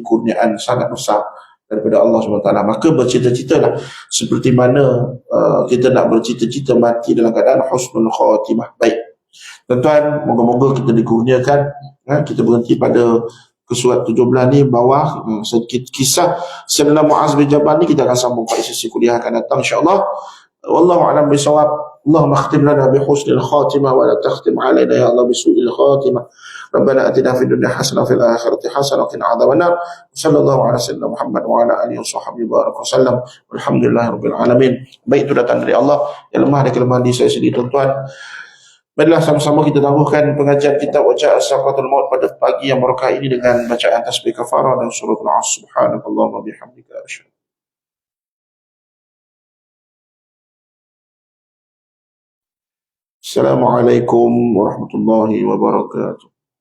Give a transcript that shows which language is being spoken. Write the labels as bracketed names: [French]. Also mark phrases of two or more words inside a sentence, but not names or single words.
[Malay] Ini kurniaan sangat besar daripada Allah SWT. Maka bercita-citalah seperti mana kita nak bercita-cita mati dalam keadaan [Arabic] حسن الخاتمة. [Malay] Baik, tuan-tuan, moga-moga kita dikurniakan. Kita berhenti pada ke surat 17 ni bawah, sedikit kisah Sayyidina Muaz bin Jabal ni kita akan sambung pada sesi kuliah akan datang [Arabic] إن شاء الله. والله أعلم بالصواب. اللهم اختم لنا بحسن الخاتمة ولا تختم علينا يا الله بسوء الخاتمة. ربنا آتنا في الدنيا حسنة وفي الآخرة حسنة وقنا عذاب النار. صلى الله على سيدنا محمد وعلى آله وصحبه بارك وسلم. والحمد لله رب العالمين. [Malay] Baik, itu datang dari Allah. Yang lemah ada kelemahan di saya sendiri, tuan-tuan. Baiklah, sama-sama kita tangguhkan pengajian kitab Wajah Sakratul Maut pada pagi yang berkah ini dengan bacaan tasbih kafarah dan suratul As. [Arabic] سبحانك اللهم وبحمدك أشهد. السلام عليكم ورحمة الله وبركاته.